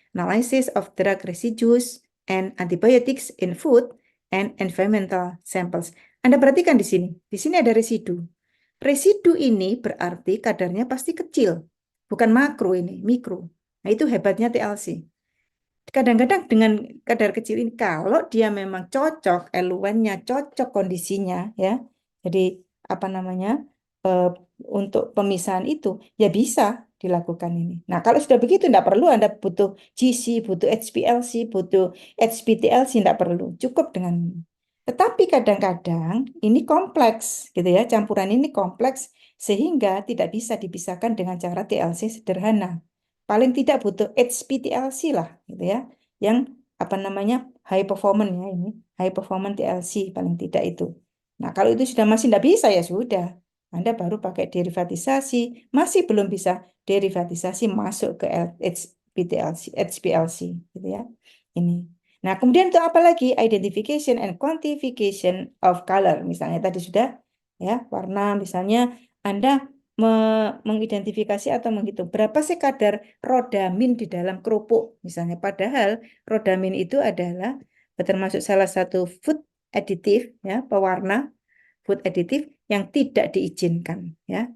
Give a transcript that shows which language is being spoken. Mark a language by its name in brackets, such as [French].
[English] Analysis of drug residues and antibiotics in food and environmental samples. [Indonesian] Anda perhatikan di sini. Di sini ada residu. Residu ini berarti kadarnya pasti kecil. Bukan makro ini, mikro. Nah, itu hebatnya TLC. Kadang-kadang dengan kadar kecil ini, kalau dia memang cocok, eluennya cocok kondisinya, ya. Jadi, apa namanya, eh, untuk pemisahan itu, ya bisa dilakukan ini. Nah, kalau sudah begitu, tidak perlu Anda butuh GC, butuh HPLC, butuh HPTLC, tidak perlu. Cukup dengan ini. Tetapi kadang-kadang ini kompleks, gitu ya. Campuran ini kompleks, sehingga tidak bisa dipisahkan dengan cara TLC sederhana. Paling tidak butuh HPTLC lah, gitu ya. Yang apa namanya high performance ya ini, high performance TLC paling tidak itu. Nah, kalau itu sudah masih tidak bisa ya sudah. Anda baru pakai derivatisasi, masih belum bisa derivatisasi masuk ke HPTLC, HPLC gitu ya. Ini. Nah, kemudian untuk apa lagi? [English] Identification and quantification of color. [Indonesian] Misalnya tadi sudah ya, warna misalnya Anda mengidentifikasi atau menghitung berapa sih kadar rodamin di dalam kerupuk misalnya. Padahal rodamin itu adalah termasuk salah satu food additive ya, pewarna food additive yang tidak diizinkan ya.